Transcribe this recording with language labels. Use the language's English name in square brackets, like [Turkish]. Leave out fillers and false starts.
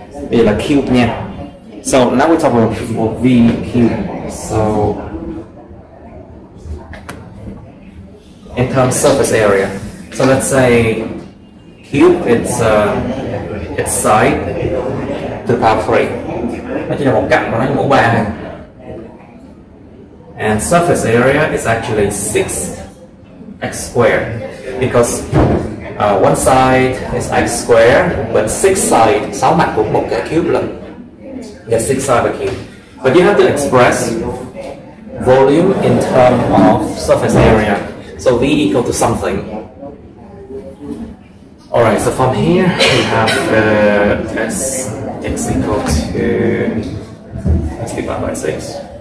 [Vietnamese] Đây là cube nha. [English] So now we talk about V cube. So in terms of surface area. So let's say cube, its side to the power 3. [Vietnamese] Nó chỉ là một cạnh của nó mũ 3. [English] And surface area is actually 6x squared because one side is x squared, but 6 side, [Vietnamese] 6 mặt của một cái cube lần. [English] Yeah, 6 side of a cube. But you have to express volume in terms of surface area. So V equal to something. Alright, so from here we have S x equal to x divided by 6.